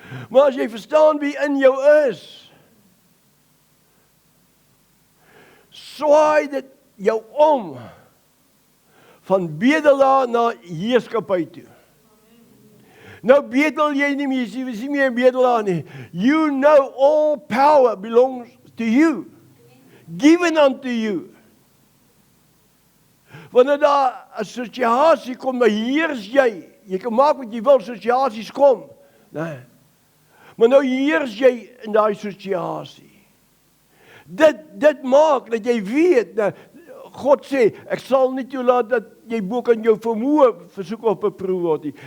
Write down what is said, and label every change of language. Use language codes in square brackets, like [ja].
[af] Maar as jy verstaan wie in jou is, swaai dit jou om, van bedelaar na heerskappy toe. Nou bedel jy nie meer, jy is nie meer 'n bedelaar nie. [en] You know all power belongs to you. Given unto you. [af] Wanneer daar 'n situasie kom, dan heers jy. Jy kan maak wat jy wil, situasies kom. Nee. Maar nou heers jy in daai situasie. Dit maak dat jy weet, nou, God sê, ek sal nie toelaat dat jy bo kan jou vermoë versoek op beproef word nie.